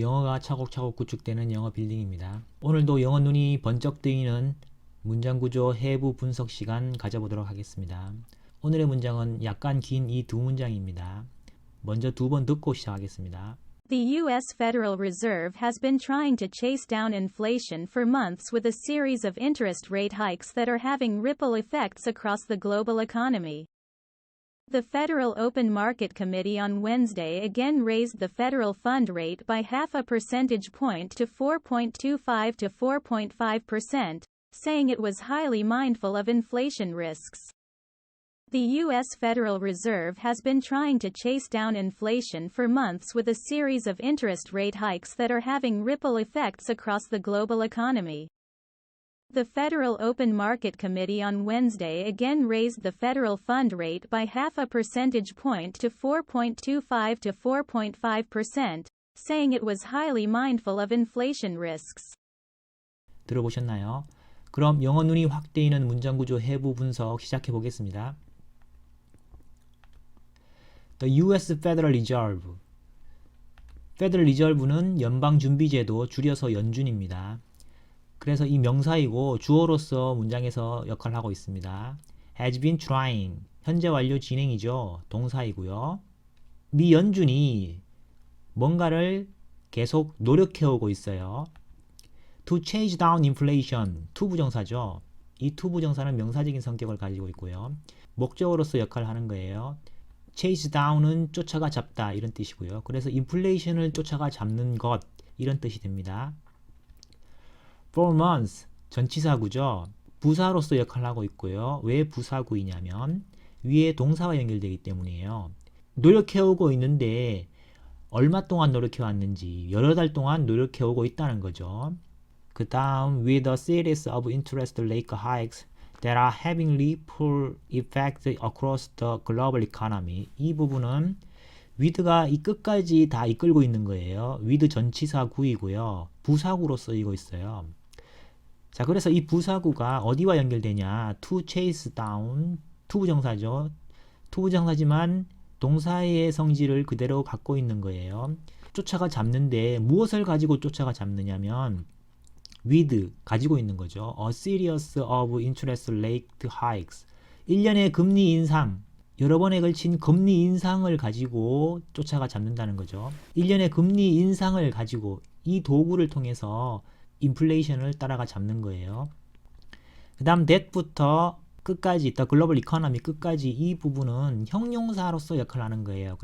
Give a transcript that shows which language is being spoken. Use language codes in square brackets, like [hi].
[ko] 영어가 차곡차곡 구축되는 영어 빌딩입니다. 오늘도 영어 눈이 번쩍 뜨이는 문장 구조 해부 분석 시간 가져보도록 하겠습니다. 오늘의 문장은 약간 긴 이 두 문장입니다. 먼저 두 번 듣고 시작하겠습니다. [en] The U.S. Federal Reserve has been trying to chase down inflation for months with a series of interest rate hikes that are having ripple effects across the global economy. The Federal Open Market Committee on Wednesday again raised the federal fund rate by half a percentage point to 4.25 to 4.5%, saying it was highly mindful of inflation risks. The U.S. Federal Reserve has been trying to chase down inflation for months with a series of interest rate hikes that are having ripple effects across the global economy. The Federal Open Market Committee on Wednesday again raised the federal fund rate by half a percentage point to 4.25 to 4.5%, saying it was highly mindful of inflation risks. [ko] 들어보셨나요? 그럼 영어 눈이 확 뜨이는 문장 구조 해부 분석 시작해 보겠습니다. [en] The U.S. Federal Reserve. [ko] Federal Reserve는 연방준비제도, 줄여서 연준입니다. 그래서 이 명사이고 주어로서 문장에서 역할을 하고 있습니다. [en] has been trying, [ko] 현재 완료 진행이죠. 동사이고요. 미 연준이 뭔가를 계속 노력해오고 있어요. [en] to chase down inflation, [ko] to 부정사죠. 이 to 부정사는 명사적인 성격을 가지고 있고요. 목적어로서 역할을 하는 거예요. chase down은 쫓아가 잡다 이런 뜻이고요. 그래서 inflation을 쫓아가 잡는 것 이런 뜻이 됩니다. [en] For months, [ko] 전치사구죠. 부사로서 역할을 하고 있고요. 왜 부사구이냐면 위에 동사와 연결되기 때문이에요. 노력해오고 있는데 얼마 동안 노력해왔는지 여러 달 동안 노력해오고 있다는 거죠. 그 다음 [en] with a series of interest rate hikes that are having ripple effects across the global economy. [ko] 이 부분은 with가 이 끝까지 다 이끌고 있는 거예요. with 전치사구이고요. 부사구로 쓰이고 있어요. 자, 그래서 이 부사구가 어디와 연결되냐? [en] to chase down, to [ko] 부정사죠. to 부정사지만 동사의 성질을 그대로 갖고 있는 거예요. 쫓아가 잡는데 무엇을 가지고 쫓아가 잡느냐면 with, 가지고 있는 거죠. [en] A series of interest rate hikes. [ko] 1년의 금리 인상, 여러 번에 걸친 금리 인상을 가지고 쫓아가 잡는다는 거죠. 1년의 금리 인상을 가지고 이 도구를 통해서 인플레이션을 따라가 잡는 거예요. 그 다음 that부터 끝까지 [en] the global economy [ko] 끝까지 이 부분은 형용사로서 역할을 하는 거예요.